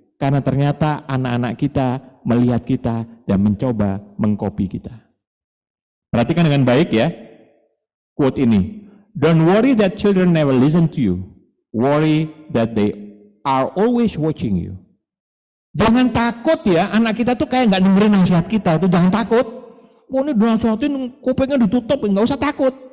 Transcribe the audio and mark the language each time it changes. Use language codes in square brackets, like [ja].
[id] Karena ternyata anak-anak kita melihat kita dan mencoba mengcopy kita. Perhatikan dengan baik ya. Quote ini. [en] Don't worry that children never listen to you. Worry that they are always watching you. [id] Jangan takut ya, anak kita tuh kayak nggak dengerin nasihat kita tuh, jangan takut. Oh ini dinasihatin, kupingnya ditutup, nggak usah takut.